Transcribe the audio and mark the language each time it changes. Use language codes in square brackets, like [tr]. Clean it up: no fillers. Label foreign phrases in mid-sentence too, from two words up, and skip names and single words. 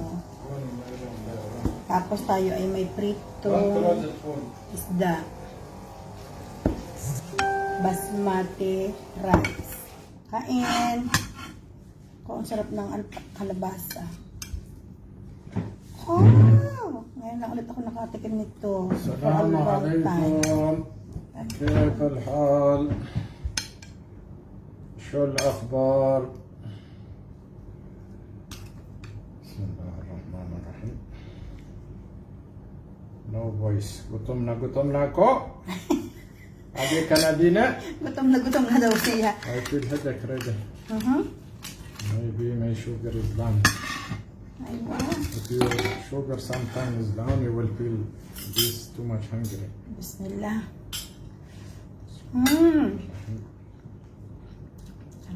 [tl] Tapos tayo ay may prito isda. [en] Basmati rice. [tl] Kain. Ang sarap ng kalabasa. Oh! Ngayon lang ulit ako nakatikim nito. [ar] السلام عليكم. كيف الحال؟ شو الأخبار؟ بسم الله الرحمن الرحيم. [en] No voice. [tl] Gutom na ako. Agi ka na din eh? Gutom na daw siya. [en] I feel headache already. Maybe my sugar is down. Aywa. If your sugar sometimes is down, you will feel this too much hungry. [tl] Bismillah. Sarap.